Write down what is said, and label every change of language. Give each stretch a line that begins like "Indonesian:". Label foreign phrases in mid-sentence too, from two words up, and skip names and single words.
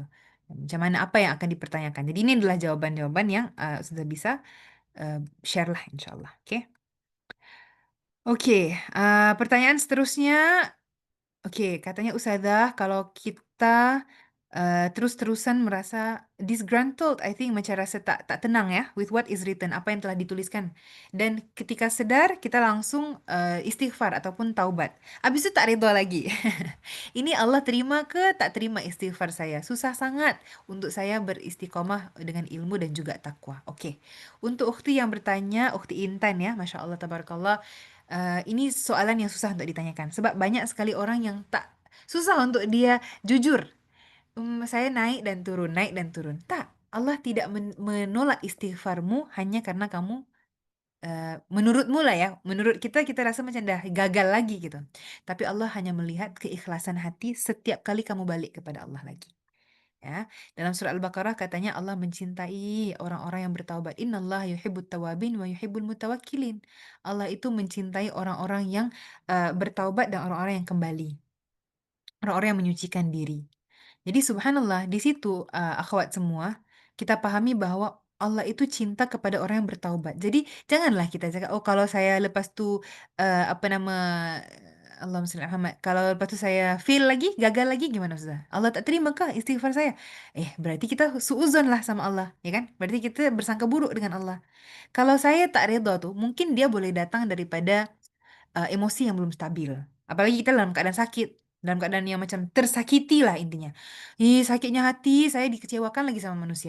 Malay: Macam mana, apa yang akan dipertanyakan. Jadi ini adalah jawaban-jawaban yang Ustazah bisa share lah
Arabic: insya Allah.
Malay: Oke, pertanyaan seterusnya. Oke, katanya Ustazah, kalau kita terus-terusan merasa disgruntled,
English: I think
Malay: macam rasa tak tenang ya,
English: with what is written,
Malay: apa yang telah dituliskan. Dan ketika sedar, kita langsung istighfar ataupun taubat. Habis itu tak redha lagi. Ini Allah terima ke tak terima istighfar saya? Susah sangat untuk saya beristiqomah dengan ilmu dan juga takwa. Oke, untuk ukhti yang bertanya, ukhti Intan ya,
Arabic: Masya Allah, tabarakallah.
Malay: Ini soalan yang susah untuk ditanyakan. Sebab banyak sekali orang yang tak susah untuk dia jujur.
Indonesian: Saya naik dan turun, naik dan turun. Tak, Allah tidak menolak istighfarmu hanya karena kamu menurutmu lah ya, menurut kita rasa macam dah gagal lagi gitu. Tapi Allah hanya melihat keikhlasan hati setiap kali kamu balik kepada Allah lagi. Ya, dalam surah Al-Baqarah katanya Allah mencintai orang-orang yang bertaubat.
Arabic: Innallaha yuhibbut tawabin wa yuhibbul mutawakkilin.
Indonesian: Allah itu mencintai orang-orang yang bertaubat dan orang-orang yang kembali. Orang-orang yang menyucikan diri. Jadi subhanallah, di situ akhwat semua, kita pahami bahwa Allah itu cinta kepada orang yang bertaubat.
Malay: Jadi janganlah kita cakap, oh kalau saya lepas tu apa nama
Arabic: Allahumma shalli ala Muhammad.
Malay: Kalau lepas tu saya fail lagi, gagal lagi, gimana Ustaz? Allah tak terima kah istighfar saya?
Indonesian: Berarti kita suuzon lah sama Allah, ya kan? Berarti kita bersangka buruk dengan Allah.
Malay: Kalau saya tak redha tuh, mungkin dia boleh datang daripada emosi yang belum stabil.
Indonesian: Apalagi kita dalam keadaan sakit, dalam keadaan yang macam tersakiti lah intinya. Sakitnya hati, saya dikecewakan lagi sama manusia.